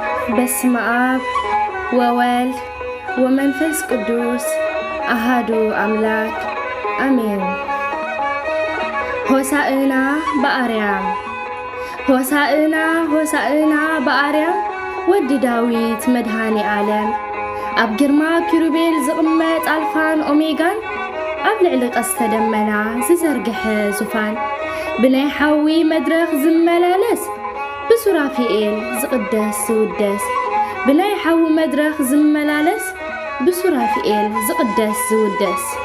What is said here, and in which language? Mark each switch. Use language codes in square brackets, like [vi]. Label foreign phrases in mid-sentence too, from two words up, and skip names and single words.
[gez] በስመ አብ ወወልድ ወመንፈስ ቅዱስ አሃዱ አምላክ አሜን። ሆሳዕና በአርያም ሆሳዕና ሆሳዕና በአርያም [ti] ወዲ ዳዊት መድኃኔ ዓለም ኣብ ግርማ ኪሩቤል ዝቕመጥ ኣልፋን ኦሜጋን ኣብ ልዕሊ ቀስተ ደመና ዝዘርግሐ ዙፋን ብናይ ሓዊ መድረኽ ዝመላለስ ብሱራፊኤል ዝቕደስ ዝውደስ ብናይ ሓዊ መድረኽ ዝመላለስ ብሱራፊኤል ዝቕደስ ዝውደስ